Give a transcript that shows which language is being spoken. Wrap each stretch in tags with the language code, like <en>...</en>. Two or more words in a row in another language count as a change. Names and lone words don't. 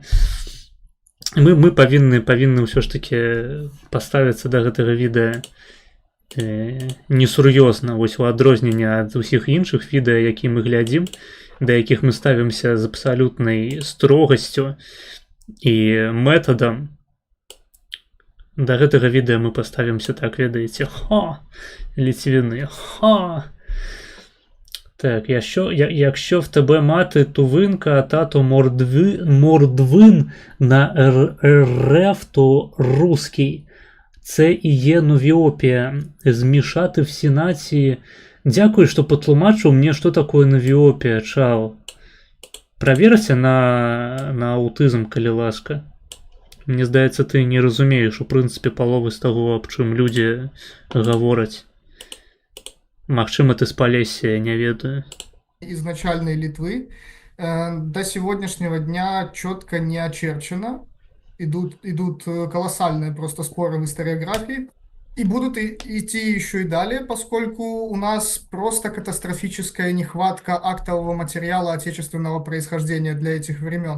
<be>Мы павінны ўсё ж такі паставіцца да гэтага відэа несур'ёзна, вось у адрозненне ад усіх іншых відэа, які мы глядзім, да якіх мы ставімся з абсалютнай строгасцю і метадам. Да гэтага відэа мы паставімся так, ведаеце, ліцвіны,</be> <uk>Так, якщо в тебе мати тувинка, а тато мордвин на РФ, то русський. Це і є новіопія. Змішати всі нації. Дякую, що потлумачив мені, що таке новіопія, чао.</uk> <ru>Проверься на аутизм,</ru> <be>калі ласка. Мне здаецца, ты не разумееш, у прынцыпе, паловы з таго, аб чым людзі гавораць. Магчыма, ты з Полесья, не ведаю.</be> <ru>Изначальной Литвы до сегодняшнего дня четко не очерчено. Идут колоссальные просто споры в историографии. И будут идти еще и далее, поскольку у нас просто катастрофическая нехватка актового материала отечественного происхождения для этих времен.</ru>